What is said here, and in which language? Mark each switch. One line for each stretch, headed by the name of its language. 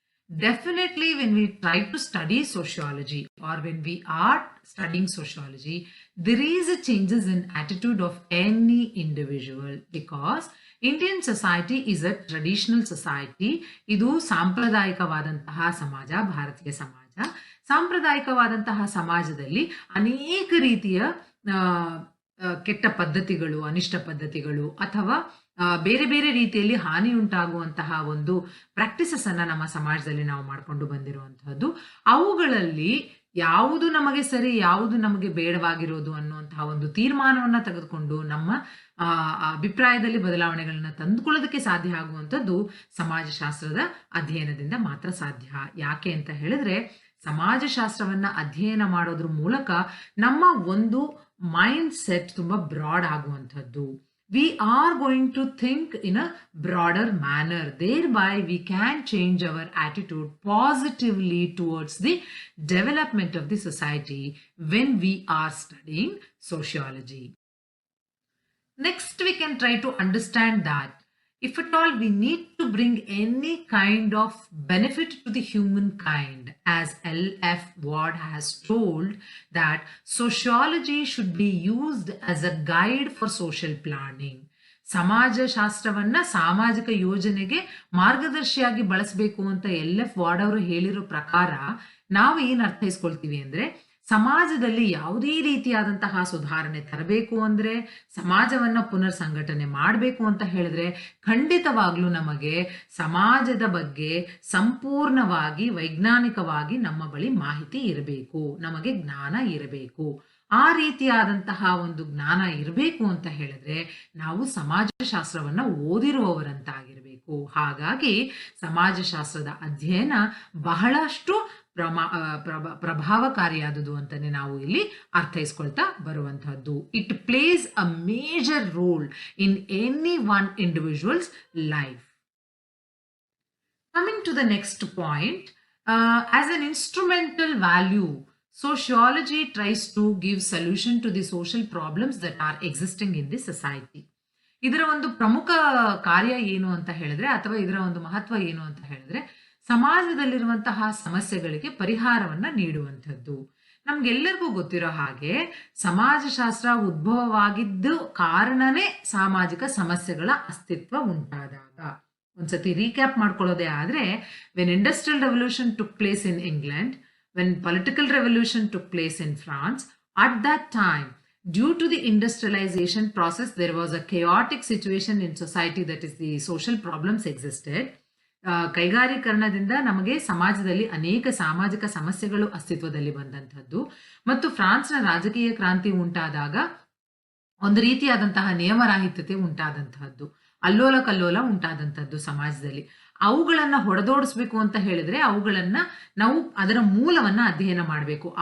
English: Definitely when we try to study sociology, or when we are studying sociology, there is a changes in attitude of any individual, because Indian society is a traditional society.
Kannada: ಇದು ಸಾಂಪ್ರದಾಯಿಕವಾದಂತಹ ಸಮಾಜ, ಭಾರತೀಯ ಸಮಾಜ. ಸಾಂಪ್ರದಾಯಿಕವಾದಂತಹ ಸಮಾಜದಲ್ಲಿ ಅನೇಕ ರೀತಿಯ ಕೆಟ್ಟ ಪದ್ಧತಿಗಳು, ಅನಿಷ್ಟ ಪದ್ಧತಿಗಳು ಅಥವಾ ಬೇರೆ ಬೇರೆ ರೀತಿಯಲ್ಲಿ ಹಾನಿ ಉಂಟಾಗುವಂತಹ ಒಂದು ಪ್ರಾಕ್ಟೀಸಸ್ ಅನ್ನ ನಮ್ಮ ಸಮಾಜದಲ್ಲಿ ನಾವು ಮಾಡ್ಕೊಂಡು ಬಂದಿರುವಂತಹದ್ದು. ಅವುಗಳಲ್ಲಿ ಯಾವುದು ನಮಗೆ ಸರಿ, ಯಾವುದು ನಮಗೆ ಬೇಡವಾಗಿರೋದು ಅನ್ನುವಂತಹ ಒಂದು ತೀರ್ಮಾನವನ್ನ ತೆಗೆದುಕೊಂಡು ನಮ್ಮ ಅಭಿಪ್ರಾಯದಲ್ಲಿ ಬದಲಾವಣೆಗಳನ್ನ ತಂದುಕೊಳ್ಳೋದಕ್ಕೆ ಸಾಧ್ಯ ಆಗುವಂಥದ್ದು ಸಮಾಜಶಾಸ್ತ್ರದ ಅಧ್ಯಯನದಿಂದ ಮಾತ್ರ ಸಾಧ್ಯ. ಯಾಕೆ ಅಂತ ಹೇಳಿದ್ರೆ ಸಮಾಜಶಾಸ್ತ್ರವನ್ನ ಅಧ್ಯಯನ ಮಾಡೋದ್ರ ಮೂಲಕ ನಮ್ಮ ಒಂದು ಮೈಂಡ್ ಸೆಟ್ ತುಂಬಾ ಬ್ರಾಡ್ ಆಗುವಂಥದ್ದು.
English: We are going to think in a broader manner. Thereby, we can change our attitude positively towards the development of the society when we are studying sociology. Next, we can try to understand that if at all we need to bring any kind of benefit to the humankind, as L.F. Ward has told, that sociology should be used as a guide for social planning.
Kannada: ಸಮಾಜಶಾಸ್ತ್ರವನ್ನ ಸಾಮಾಜಿಕ ಯೋಜನೆಗೆ ಮಾರ್ಗದರ್ಶಿಯಾಗಿ ಬಳಸಬೇಕು ಅಂತ L.F. Ward ಅವರು ಹೇಳಿರೋ ಪ್ರಕಾರ ನಾವು ಏನ್ ಅರ್ಥೈಸ್ಕೊಳ್ತೀವಿ ಅಂದ್ರೆ, ಸಮಾಜದಲ್ಲಿ ಯಾವುದೇ ರೀತಿಯಾದಂತಹ ಸುಧಾರಣೆ ತರಬೇಕು ಅಂದ್ರೆ, ಸಮಾಜವನ್ನ ಪುನರ್ ಸಂಘಟನೆ ಮಾಡಬೇಕು ಅಂತ ಹೇಳಿದ್ರೆ, ಖಂಡಿತವಾಗ್ಲೂ ನಮಗೆ ಸಮಾಜದ ಬಗ್ಗೆ ಸಂಪೂರ್ಣವಾಗಿ ವೈಜ್ಞಾನಿಕವಾಗಿ ನಮ್ಮ ಬಳಿ ಮಾಹಿತಿ ಇರಬೇಕು, ನಮಗೆ ಜ್ಞಾನ ಇರಬೇಕು. ಆ ರೀತಿಯಾದಂತಹ ಒಂದು ಜ್ಞಾನ ಇರಬೇಕು ಅಂತ ಹೇಳಿದ್ರೆ ನಾವು ಸಮಾಜಶಾಸ್ತ್ರವನ್ನ ಓದಿರುವವರಂತಾಗಿರ್ಬೇಕು. ಹಾಗಾಗಿ ಸಮಾಜಶಾಸ್ತ್ರದ ಅಧ್ಯಯನ ಬಹಳಷ್ಟು ಪ್ರಭಾವಕಾರಿಯಾದುದು ಅಂತಾನೆ ನಾವು ಇಲ್ಲಿ ಅರ್ಥೈಸ್ಕೊಳ್ತಾ ಬರುವಂತಹದ್ದು.
English: It plays a major role in any one individuals life. Coming to the next point, as an instrumental value, sociology tries to give solution to the social problems that are existing in the society.
Kannada: ಇದರ ಒಂದು ಪ್ರಮುಖ ಕಾರ್ಯ ಏನು ಅಂತ ಹೇಳಿದ್ರೆ, ಅಥವಾ ಇದರ ಒಂದು ಮಹತ್ವ ಏನು ಅಂತ ಹೇಳಿದ್ರೆ, ಸಮಾಜದಲ್ಲಿರುವಂತಹ ಸಮಸ್ಯೆಗಳಿಗೆ ಪರಿಹಾರವನ್ನ ನೀಡುವಂಥದ್ದು. ನಮ್ಗೆಲ್ಲರಿಗೂ ಗೊತ್ತಿರೋ ಹಾಗೆ ಸಮಾಜಶಾಸ್ತ್ರ ಉದ್ಭವವಾಗಿದ್ದು ಕಾರಣನೇ ಸಾಮಾಜಿಕ ಸಮಸ್ಯೆಗಳ ಅಸ್ತಿತ್ವ ಉಂಟಾದಾಗ. ಒಂದ್ಸತಿ ರೀಕ್ಯಾಪ್ ಮಾಡ್ಕೊಳ್ಳೋದೇ ಆದ್ರೆ,
English: When industrial revolution took place in England, when political revolution took place in France, at that time, due to the industrialization process, there was a chaotic situation in society, that is the social problems existed.
Kannada: ಕೈಗಾರೀಕರಣದಿಂದ ನಮಗೆ ಸಮಾಜದಲ್ಲಿ ಅನೇಕ ಸಾಮಾಜಿಕ ಸಮಸ್ಯೆಗಳು ಅಸ್ತಿತ್ವದಲ್ಲಿ ಬಂದಂಥದ್ದು. ಮತ್ತು ಫ್ರಾನ್ಸ್ನ ರಾಜಕೀಯ ಕ್ರಾಂತಿ ಉಂಟಾದಾಗ ಒಂದು ರೀತಿಯಾದಂತಹ ನಿಯಮರಾಹಿತ್ಯತೆ ಉಂಟಾದಂತಹದ್ದು, ಅಲ್ಲೋಲ ಕಲ್ಲೋಲ ಉಂಟಾದಂಥದ್ದು ಸಮಾಜದಲ್ಲಿ. ಅವುಗಳನ್ನ ಹೊಡೆದೋಡಿಸ್ಬೇಕು ಅಂತ ಹೇಳಿದ್ರೆ ಅವುಗಳನ್ನ ನಾವು ಅದರ ಮೂಲವನ್ನ ಅಧ್ಯಯನ ಮಾಡಬೇಕು.